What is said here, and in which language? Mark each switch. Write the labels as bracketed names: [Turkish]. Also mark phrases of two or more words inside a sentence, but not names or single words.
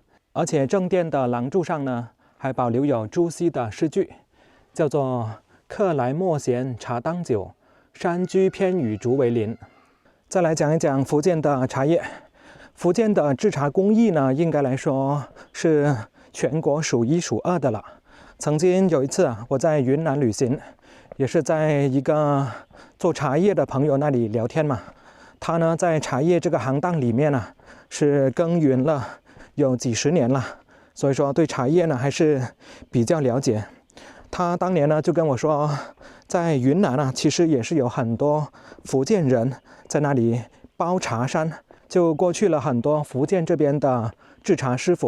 [Chinese] 而且正殿的廊柱上呢還保留有朱熹的詩句，叫做客來莫嫌茶當酒，山居偏與竹為鄰。再來講一講福建的茶葉。福建的製茶工藝呢，應該來說是全國數1 數2 的了。曾經有一次啊，我在雲南旅行，也是在一個做茶葉的朋友那裡聊天嘛。他呢在茶葉這個行當裡面呢，是耕耘了有幾十年了，所以說對茶葉呢還是比較了解。他當年呢就跟我說， 在雲南啊，其實也是有很多福建人在那裡包茶山，就過去了很多福建這邊的製茶師傅。